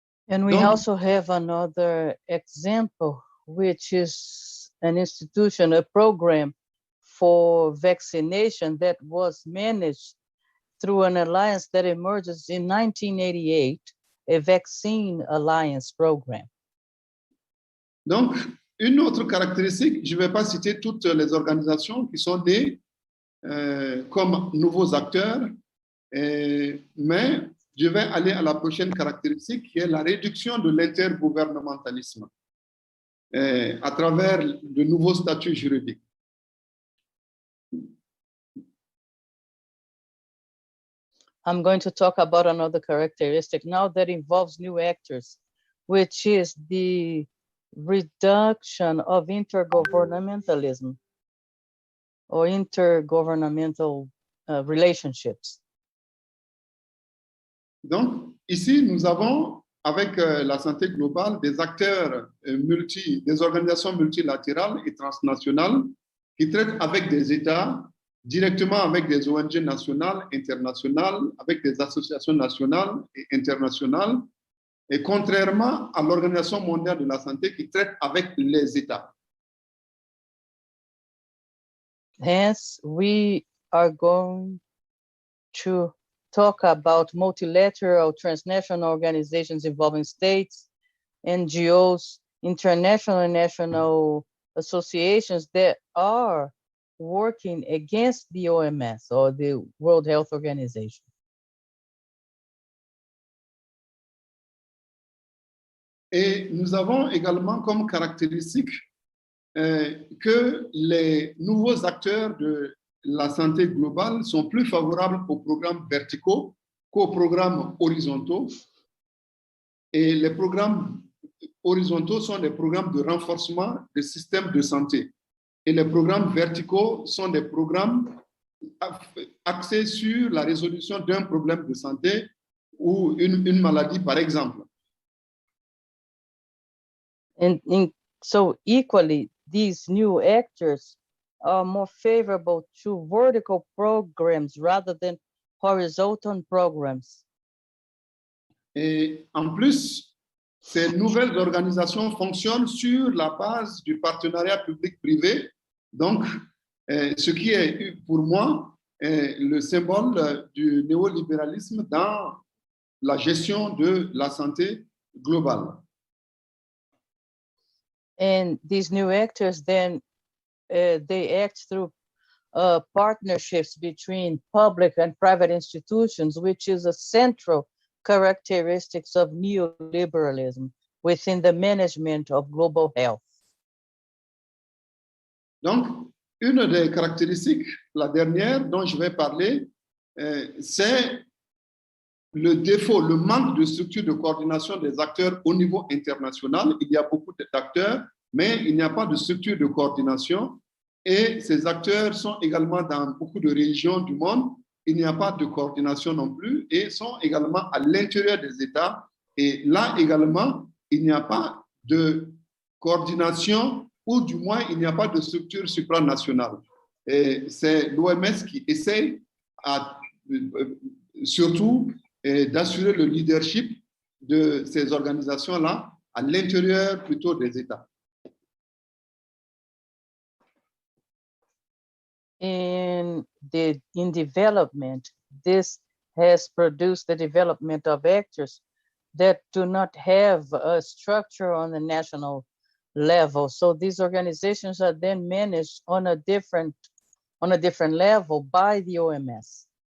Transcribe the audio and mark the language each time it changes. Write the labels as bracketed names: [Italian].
[English] And we also have another example, which is an institution, a program for vaccination that was managed through an alliance that emerges in 1988, a vaccine alliance program. [French] Donc, une autre caractéristique, je ne vais pas citer toutes les organisations qui sont nées comme nouveaux acteurs, mais je vais aller à la prochaine caractéristique qui est la réduction de l'intergouvernementalisme à travers de nouveaux statuts juridiques. [English] I'm going to talk about another characteristic now that involves new actors, which is the reduction of intergovernmentalism or intergovernmental relationships. [French] Donc, ici, nous avons, avec la santé globale, des acteurs des organisations multilatérales et transnationales qui traitent avec des États, directement avec des ONG nationales, internationales, avec des associations nationales et internationales, et contrairement à l'Organisation mondiale de la santé qui traite avec les États. [English] Hence, we are going to talk about multilateral transnational organizations involving states, NGOs, international and national associations that are working against the OMS or the World Health Organization. [French] Et nous avons également comme caractéristique que les nouveaux acteurs de la santé globale sont plus favorables aux programmes verticaux qu'aux programmes horizontaux. Et les programmes horizontaux sont des programmes de renforcement des systèmes de santé. Et les programmes verticaux sont des programmes axés sur la résolution d'un problème de santé ou une maladie, par exemple. [English] So equally, these new actors are more favorable to vertical programs rather than horizontal programs. [French] Et en plus, ces nouvelles organisations fonctionnent sur la base du partenariat public-privé. Donc, ce qui est pour moi le symbole du néolibéralisme dans la gestion de la santé globale. [English] And these new actors then they act through partnerships between public and private institutions, which is a central characteristics of neoliberalism within the management of global health. [French] Donc, une des caractéristiques, la dernière dont je vais parler, c'est le défaut, le manque de structure de coordination des acteurs au niveau international. Il y a beaucoup d'acteurs, mais il n'y a pas de structure de coordination. Et ces acteurs sont également dans beaucoup de régions du monde. Il n'y a pas de coordination non plus et sont également à l'intérieur des États. Et là également, il n'y a pas de coordination ou du moins il n'y a pas de structure supranationale. Et c'est l'OMS qui essaie surtout d'assurer le leadership de ces organisations-là à l'intérieur plutôt des États. [English] In development, this has produced the development of actors that do not have a structure on the national level. So these organizations are then managed on a different level by the OMS.